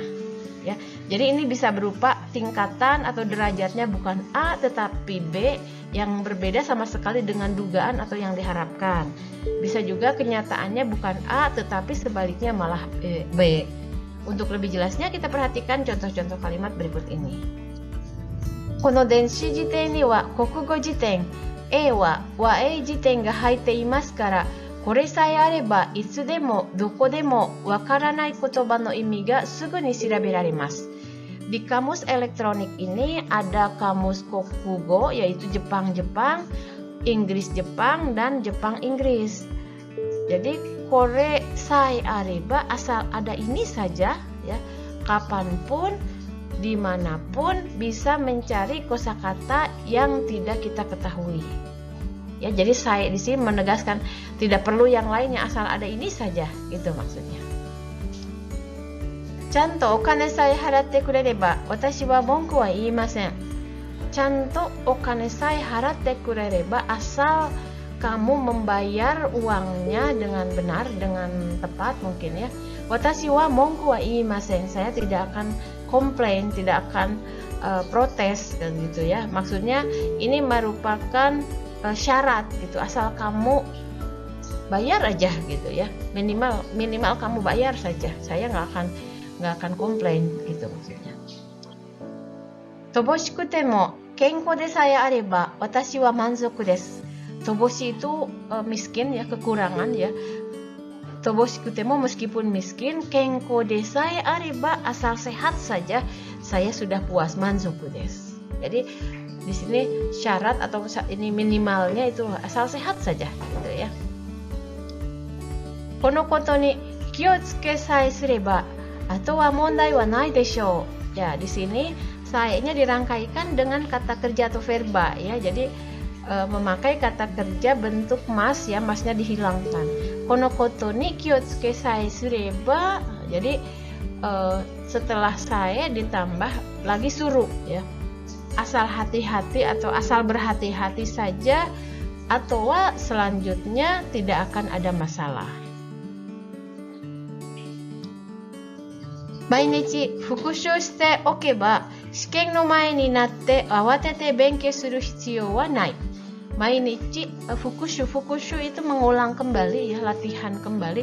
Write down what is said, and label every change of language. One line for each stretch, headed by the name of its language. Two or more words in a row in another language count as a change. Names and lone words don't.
Indonesian: Ya, jadi ini bisa berupa tingkatan atau derajatnya bukan A tetapi B yang berbeda sama sekali dengan dugaan atau yang diharapkan. Bisa juga kenyataannya bukan A tetapi sebaliknya malah B. Untuk lebih jelasnya kita perhatikan contoh-contoh kalimat berikut ini.
Japanese: この電子辞典には国語辞典、英和和英辞典が入っていますから, これさえあればいつでもどこでもわからない言葉の意味がすぐに調べられます。
Indonesian: Di kamus elektronik ini ada kamus Kokugo yaitu Jepang-Jepang, Inggris-Jepang, dan Jepang-Inggris. Jadi
Japanese: これさえあれば
Indonesian: asal ada ini saja ya, kapanpun dimanapun bisa mencari kosakata yang tidak kita ketahui. Ya, jadi saya di sini menegaskan tidak perlu yang lainnya, asal ada ini saja, gitu maksudnya.
Japanese: ちゃんとお金さえ払ってくれれば, 私は文句は言いません. ちゃんとお金さえ払ってくれれば,
Indonesian: asal kamu membayar uangnya dengan benar, dengan tepat mungkin ya.
Japanese: 私は文句は言いません,
Indonesian: saya tidak akan komplain, tidak akan protes gitu ya. Maksudnya ini merupakan syarat gitu, asal kamu bayar aja gitu ya, minimal kamu bayar saja, saya nggak akan komplain gitu maksudnya.
Japanese: 乏しくても健康でさえあれば私は満足です.
Indonesian: Toboshi itu miskin ya, kekurangan ya.
Japanese: 乏しくても
Indonesian: meskipun miskin,
Japanese: 健康でさえあれば
Indonesian: asal sehat saja saya sudah puas,
Japanese: 満足です.
Indonesian: Jadi di sini syarat atau ini minimalnya itu asal sehat saja gitu ya.
Japanese: この事に気を付けさえすれば後は問題はないでしょう.
Indonesian: Ya, di sini sae-nya dirangkaikan dengan kata kerja atau verba ya. Jadi memakai kata kerja bentuk mas ya, masnya dihilangkan.
Japanese: この事に気を付けさえすれば.
Indonesian: Jadi setelah sae ditambah lagi suruh ya. Asal hati-hati atau asal berhati-hati saja, atau selanjutnya tidak akan ada masalah.
Japanese: 毎日復習しておけば試験の前になって慌てて勉強する必要はない. 毎日復習
Indonesian: itu mengulang kembali ya, latihan kembali.